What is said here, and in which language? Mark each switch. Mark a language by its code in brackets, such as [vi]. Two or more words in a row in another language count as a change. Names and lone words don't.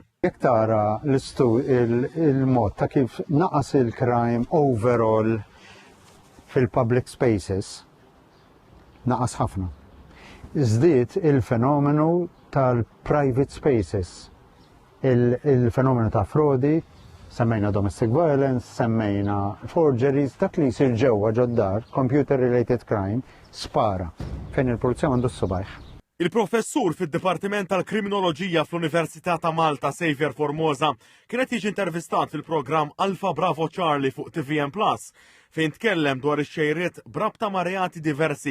[mt] Jekk tara il-mod ta' kif naqas il- [en] crime overall [mt] fil- [en] public spaces, [mt] naqas ħafna. Iżdied il-fenomenu tal- [en] private spaces, [mt] il-fenomenu ta' frodi, semmejna [en] domestic violence, [mt] semmejna forgeries, dak li jsir ġewwa ġoddar, [en] computer-related crime, [mt] spara, fejn il-pulizija m'għandux subajh. Il-professur fid-Dipartiment tal-Kriminoloġija fl-Università ta' Malta Xavier Formosa kienet jiġi intervistat fil-programm Alpha Bravo Charlie fuq TVN Plus, fejn tkellem dwar ix-xejriet brabta ma' reati diversi.